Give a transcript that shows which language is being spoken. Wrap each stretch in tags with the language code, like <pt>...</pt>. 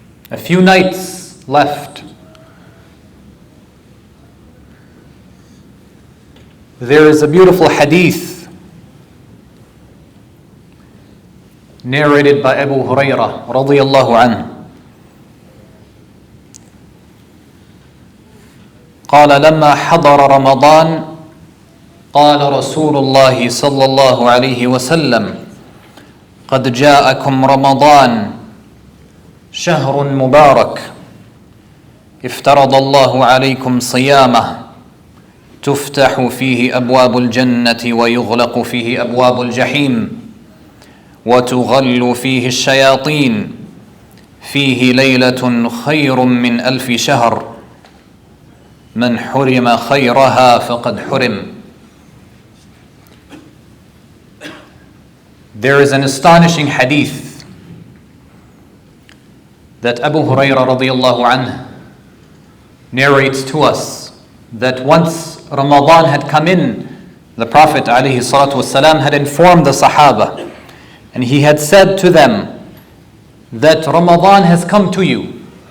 <en>A few nights left. There is a beautiful hadith narrated by Abu Hurairah radiyallahu anhu.</en> <ar>قال لما حضر رمضان قال رسول الله صلى الله عليه وسلم قد جاءكم رمضان شهر مبارك افترض الله عليكم صيامه تفتح فيه أبواب الجنة ويغلق فيه أبواب الجحيم وتغل فيه الشياطين فيه ليلة خير من 1000 شهر من حرم خيرها فقد حرم.</ar> <en>There is an astonishing hadith that Abu Hurairah radiallahu anhu narrates to us that once Ramadan had come in, the Prophet alayhi salatu wasalam had informed the Sahaba, and he had said to them that Ramadan has come to you.</en>